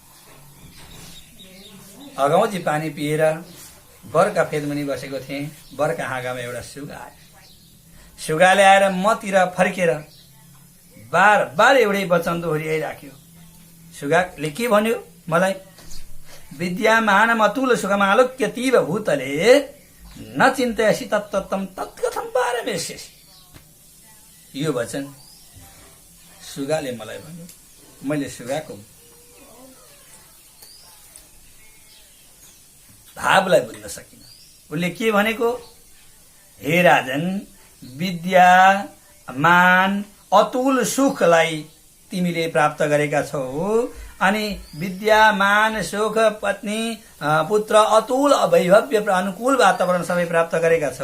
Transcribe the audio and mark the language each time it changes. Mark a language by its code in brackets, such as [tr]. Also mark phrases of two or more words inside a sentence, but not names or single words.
[ne] मैले अगाउँची पानी पिएर बरका फेदमुनि बसेको थिएँ। बरका हाँगामा एउटा सुगा आयो। सुगाले आएर मतिर फर्केर बार बार एउटै वचन दोहोऱ्याइराख्यो। सुगाले के भन्यो मलाई, [sa] विद्यामानम अतुल सुखमालोक्य तीव भूतले न चिन्तयसि तत्तत्तम तत्कथम पारमेष्यसि। [ne] यो वचन सुगाले मलाई भन्यो। मैले सुगाको भावलाई बुझ्न सकिन। उसले के भनेको, हे राजन, विद्या मान अतुल सुखलाई तिमीले प्राप्त गरेका छौ अनि विद्या मान सुख पत्नी पुत्र अतुल वैभव्य अनुकूल वातावरण सबै प्राप्त गरेका छौ।